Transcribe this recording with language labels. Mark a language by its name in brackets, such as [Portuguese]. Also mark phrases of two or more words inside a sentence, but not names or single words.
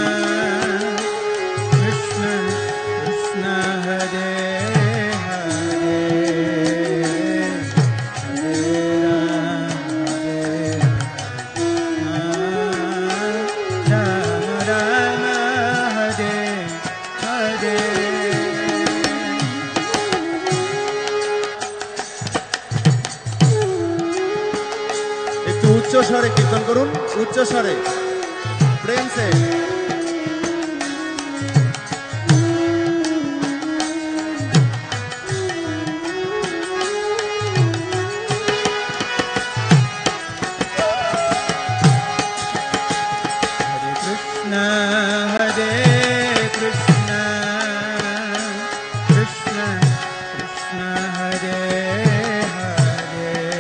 [Sanskrit] Krishna Krishna Hare Hare Hare Rama Rama Hare Hare [Bangla] একটু উচ্চ স্বরে কীর্তন করুন, উচ্চ স্বরে প্রেম সে। [Sanskrit] Krishna Hare Krishna Krishna Krishna Hare Hare